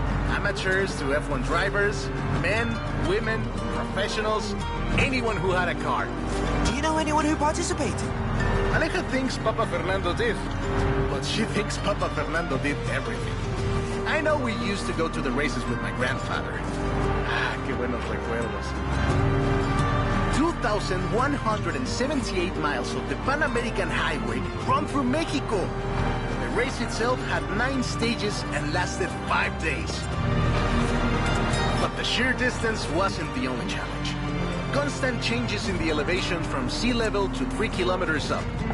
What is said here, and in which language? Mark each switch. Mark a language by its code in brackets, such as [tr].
[en] Amateurs to F1 drivers, men, women, professionals, anyone who had a car. Do you know anyone who participated? Aleja thinks Papa Fernando did, but she thinks Papa Fernando did everything. I know we used to go to the races with my grandfather. [es] Ah, qué buenos recuerdos. [en] 2,178 miles of the Pan American Highway run through Mexico. The race itself had 9 stages and lasted 5 days. But the sheer distance wasn't the only challenge. Constant changes in the elevation from sea level to 3 kilometers up.